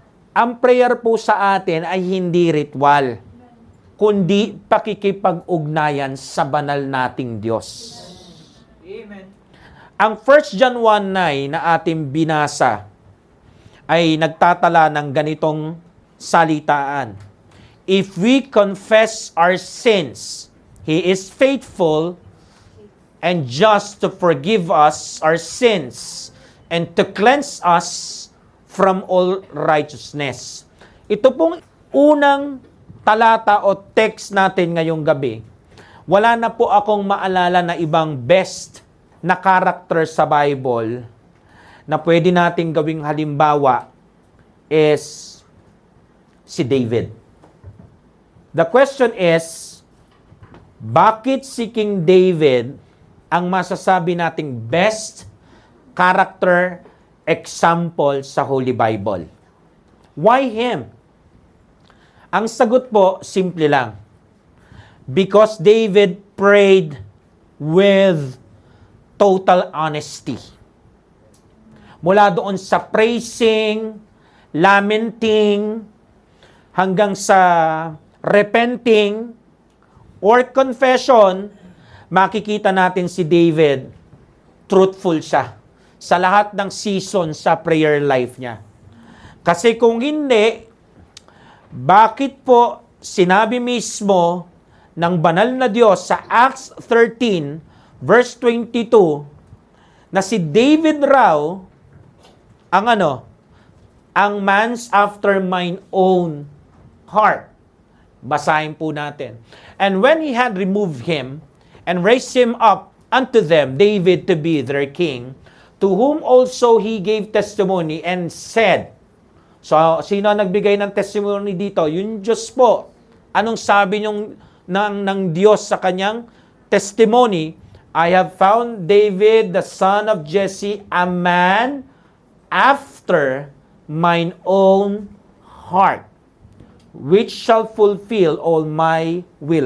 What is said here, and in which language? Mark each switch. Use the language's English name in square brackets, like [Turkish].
[Filipino] Ang prayer po sa atin ay hindi ritual, kundi pakikipag-ugnayan sa banal nating Diyos. [English] Amen. [Filipino] Ang 1 John 1:9 na ating binasa ay nagtatala ng ganitong salitaan. [English] If we confess our sins, He is faithful and just to forgive us our sins and to cleanse us from all righteousness. [Filipino] Ito pong unang talata o text natin ngayong gabi. Wala na po akong maalala na ibang best na character sa Bible na pwede nating gawing halimbawa is si David. [English] The question is, [Filipino] bakit si King David ang masasabi nating best character example sa Holy Bible? [English] Why him? [Filipino] Ang sagot po, simple lang. [English] Because David prayed with total honesty. [Filipino] Mula doon sa praising, lamenting, hanggang sa repenting, or confession, makikita natin si David, truthful siya sa lahat ng season sa prayer life niya. Kasi kung hindi, bakit po sinabi mismo ng banal na Diyos sa Acts 13, verse 22, na si David raw ang [English] man's after mine own heart. [Filipino] Basahin po natin. [English] And when he had removed him and raised him up unto them, David to be their king, to whom also he gave testimony and said, [Filipino] so sino ang nagbigay ng testimony dito? Yung Diyos po. Anong sabi ng Diyos sa kanyang testimony? [English] I have found David, the son of Jesse, a man after mine own heart, which shall fulfill all my will.